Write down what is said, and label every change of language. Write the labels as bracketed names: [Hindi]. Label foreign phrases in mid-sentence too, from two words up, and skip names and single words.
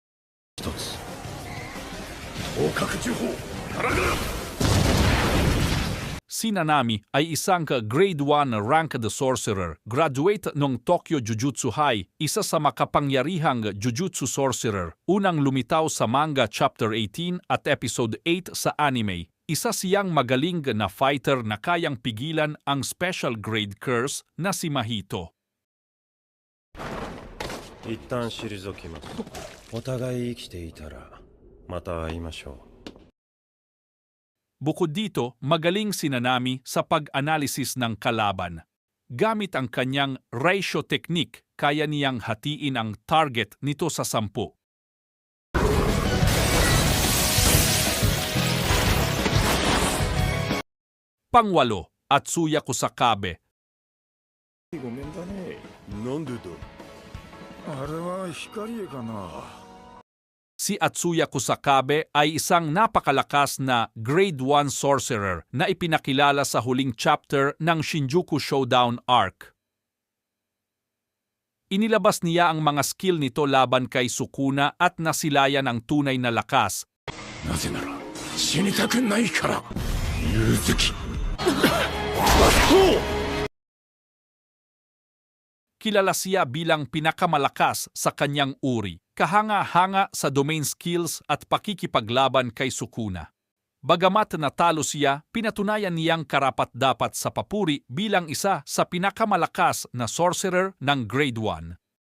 [Filipino] Si Nanami ay isang [English] Grade 1 ranked sorcerer, [Filipino] graduate ng Tokyo Jujutsu High, isa sa makapangyarihang Jujutsu sorcerer, unang lumitaw sa manga Chapter 18 at Episode 8 sa anime. Isa siyang magaling na fighter na kayang pigilan ang [English] special grade curse [Filipino] na si Mahito. [Japanese] 一旦退きます。お互い生きていたらまた会いましょう。 [Filipino] Bukod dito, magaling si Nanami sa pag-analysis ng kalaban. Gamit ang kanyang [English] ratio technique, [Filipino] kaya niyang hatiin ang target nito sa 10. Pang-8, Atsuya Kusakabe. [Japanese] ごめんだね。なんでだ。あれは光かな。 [Filipino] Si Atsuya Kusakabe ay isang napakalakas na [English] Grade 1 sorcerer [Filipino] na ipinakilala sa huling chapter ng Shinjuku Showdown arc. Inilabas niya ang mga skill nito laban kay Sukuna at nasilayan ang tunay na lakas. [Japanese] なぜなら死にたくないから。ゆずき。 [Filipino] Kilala siya bilang pinakamalakas sa kanyang uri, kahanga-hanga sa [English] domain skills [Filipino] at pakikipaglaban kay Sukuna. Bagamat natalo siya, pinatunayan niyang karapat-dapat sa papuri bilang isa sa pinakamalakas na sorcerer ng Grade 1.